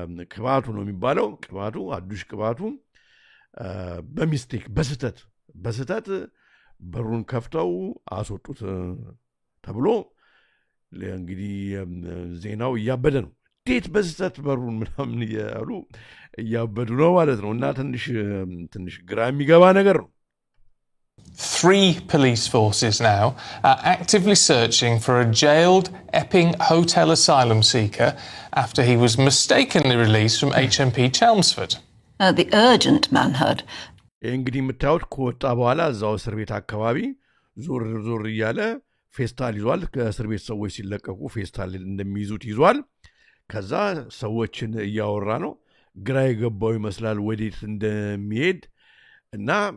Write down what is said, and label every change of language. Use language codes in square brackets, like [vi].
[am] ቅባቱ ነው የሚባለው። ሀዱሽ ቅባቱ በሚስቴክ በስተት በሩን ከፍተው አስወጡት ተብሎ እንግዲህ ዜናው እያበደ ነው። እንዴት በስተት በሩን ምናምን እያሉ እያበዱ ነው ማለት ነው። እና ትንሽ ግራ የሚገባ ነገር ነው። [en] 3 police forces now are actively searching for a jailed Epping hotel asylum seeker after he was mistakenly released from HMP Chelmsford. The urgent manhunt. [am] እንግዲህ የምታዩት ከወጣ በኋላ እዛው እስር ቤት አካባቢ ዞር እያለ ፌስታል ይዟል። ከእስር ቤት ሰዎች ሲለቀቁ ፌስታል እንደሚይዙት ይዟል። ከዛ ሰዎችን እያወራ ነው። ግራ የገባው ይመስላል ወዴት እንደሚሄድ እና